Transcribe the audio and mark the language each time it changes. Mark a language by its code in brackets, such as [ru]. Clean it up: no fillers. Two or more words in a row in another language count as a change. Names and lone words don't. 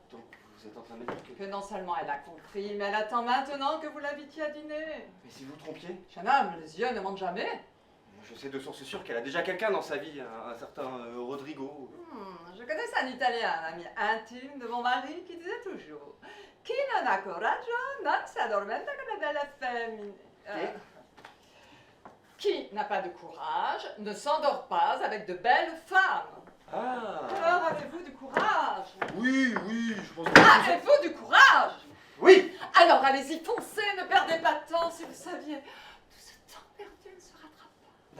[fr] Donc, vous êtes en train de me dire que... Que non seulement elle a compris, mais elle attend maintenant que vous l'invitiez à dîner. Mais si vous vous trompiez, Jeune homme, les yeux ne mentent jamais. je sais de source sûre qu'elle a déjà quelqu'un dans sa vie, un certain Rodrigo. Je connaissais un Italien, un ami intime de mon mari, qui disait toujours [it] Chi non ha coraggio non si addormenta con le belle femmine. [fr] Qui n'a pas de courage ne s'endort pas avec de belles femmes. Ah! Alors avez-vous du courage? Oui, je pense que... Ah, avez-vous du courage? Oui! Alors allez-y, foncez, ne perdez pas de temps. Si vous saviez, tout ce temps perdu ne se rattrape pas.